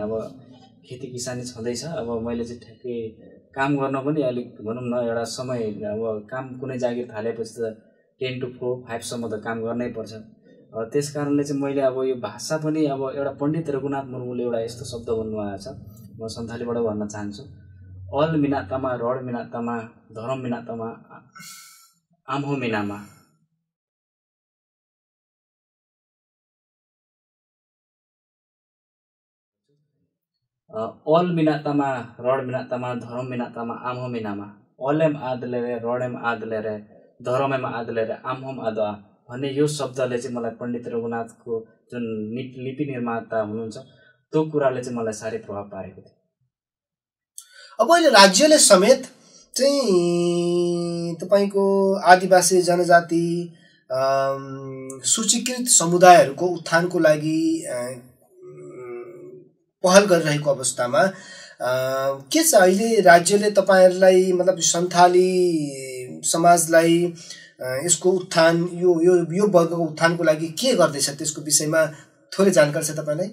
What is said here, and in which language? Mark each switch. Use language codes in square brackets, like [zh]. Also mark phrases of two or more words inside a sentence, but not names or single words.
[ne] अब खेती किसानी छँदैछ, अब मैले चाहिँ ठ्याक्कै काम गर्न पनि अलिक भनौं न एउटा समय, अब काम कुनै जागिर थालेपछि त 10 to 5 सम्म त काम गर्नै पर्छ। त्यस कारणले चाहिँ मैले अब यो भाषा पनि अब एउटा पण्डित रघुनाथ मुर्मुले एउटा यस्तो शब्द भन्नुभएको छ, म सन्थालीबाट भन्न चाहन्छु। [sat] अल मिनातामा रड मिनातामा धरम मिनातामा आमहो मिनामा। अल मिनातामा रड मिनातामा धरम मिनातामा आमहो मिनामा। अलेम आदलेरे रडेम आदलेरे धरमेम आदलेरे आमहोम आदआ [ne] भन्ने यो शब्दले चाहिँ मलाई पण्डित रघुनाथको जुन लिपि निर्माता हुनुहुन्छ त्यो कुराले चाहिँ मलाई साह्रै प्रभाव पारेको थियो। अब अहिले राज्यले समेत चाहिँ तपाईको आदिवासी जनजाति सूचीकृत समुदायहरूको उत्थानको लागि पहल गरिरहेको अवस्थामा के छ अहिले राज्यले तपाईहरुलाई मतलब सन्थाली समाजलाई यसको उत्थान यो वर्गको उत्थानको लागि के गर्दैछ त्यसको विषयमा थोरै जानकारी छ तपाईलाई?